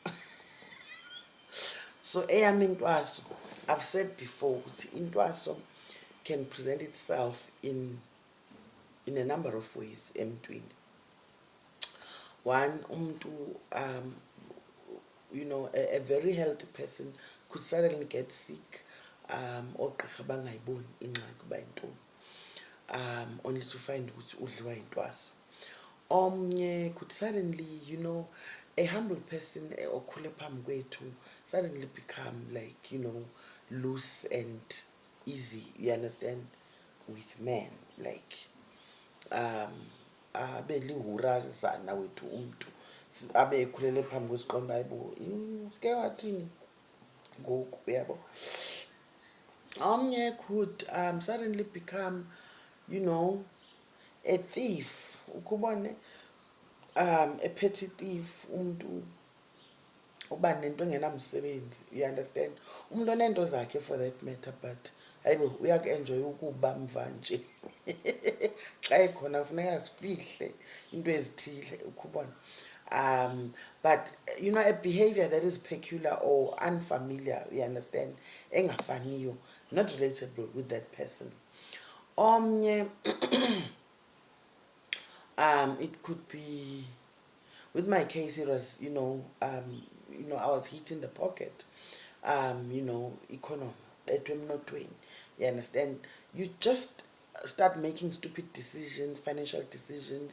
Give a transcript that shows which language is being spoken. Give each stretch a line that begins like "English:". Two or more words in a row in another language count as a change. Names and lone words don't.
English: So intwaso, I've said before, intwaso can present itself in a number of ways emntwini. One, a very healthy person could suddenly get sick,
Xhosa: ogqirha bangayiboni ingxaki uba yintoni,
English: only to find
Xhosa: ukuthi udliwa yintwaso.
English: Omnye could suddenly, a humble person
Xhosa: okhule phambi kwethu
English: suddenly become like, loose and easy, you understand, with men, like
Xhosa: abe lihurazana wethu umntu abe ekhulele phambi kwesiqomba ayibo sike wathini ngoku uyabo.
English: Omnye could suddenly become, a thief, ukubone, a petty thief,
Xhosa: umntu uba nento engenamsebenzi,
English: you understand,
Xhosa: umntu oneento zakhe
English: for that matter,
Xhosa: but hayibo uyaku-enjoya ukuba mva nje. Xa ekhona kufuneka sifihle into ezithile, ukubona.
English: But a behavior that is peculiar or unfamiliar, you understand, engafaniyo, not relatable with that person. Omnye it could be, with my case it was, I was hit in the pocket, economy etwemnotweni, you understand, you just start making stupid decisions, financial decisions.